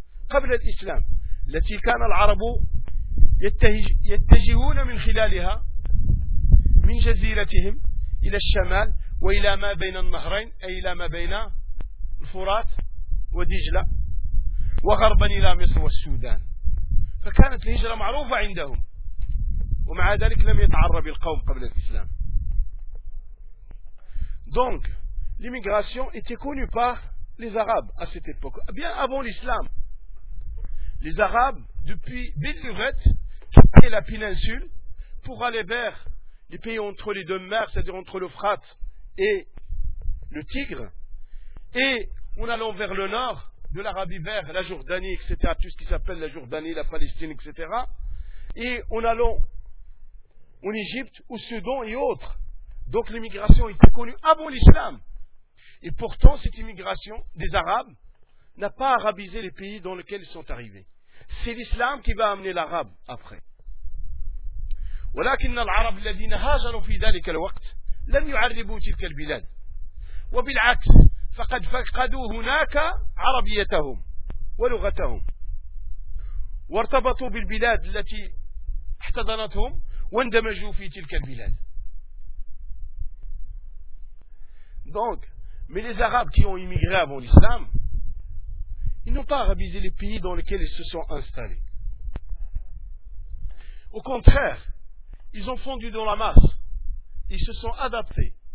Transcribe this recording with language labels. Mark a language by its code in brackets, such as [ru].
[ar] قبل الإسلام التي كان العرب يتجهون من خلالها من جزيرتهم إلى الشمال وإلى ما بين النهرين أي إلى ما بين الفرات ودجلة وغربا إلى مصر والسودان فكانت الهجرة معروفة عندهم ومع ذلك لم يتعرب القوم قبل الإسلام [fr] donc l'immigration était connue par les Arabes à cette époque bien avant l'islam. Les Arabes, depuis Bellouret, quittaient la péninsule pour aller vers les pays entre les deux mers, c'est-à-dire entre l'Euphrate et le Tigre, et en allant vers le nord, de l'Arabie vers la Jordanie, etc., tout ce qui s'appelle la Jordanie, la Palestine, etc., et en allant en Égypte, au Soudan et autres. Donc l'immigration était connue avant l'islam. Et pourtant, cette immigration des Arabes n'a pas arabisé les pays dans lesquels ils sont arrivés. C'est l'islam qui va amener l'arabe après. [ar] ولكن العرب الذين هاجروا في ذلك الوقت لم يعربوا تلك البلاد. وبالعكس فقد فقدوا هناك عربيتهم ولغتهم. وارتبطوا بالبلاد التي احتضنتهم واندمجوا في تلك البلاد. [fr] Donc, mais les Arabes qui ont immigré avant l'islam ils n'ont pas arabisé les pays dans lesquels ils se sont installés. Au contraire, ils ont fondu dans la masse. Ils se sont adaptés.